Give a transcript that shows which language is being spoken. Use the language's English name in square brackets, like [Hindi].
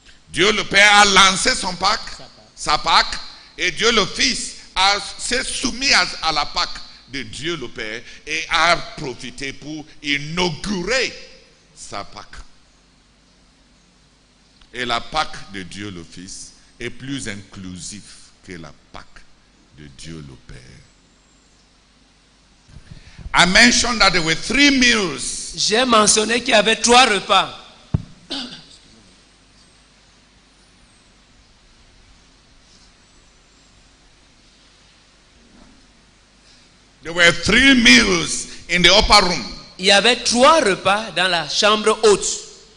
[French] Dieu le Père a lancé sa Pâque, et Dieu le Fils s'est soumis à la Pâque de Dieu le Père et a profité pour inaugurer sa Pâque. Et la Pâque de Dieu le Fils est plus inclusive que la Pâque de Dieu le Père. [English] I mentioned that there were 3 meals. [French] J'ai mentionné qu'il y avait 3 repas. [English] There were 3 meals in the upper room. [French] Il y avait 3 repas dans la chambre haute.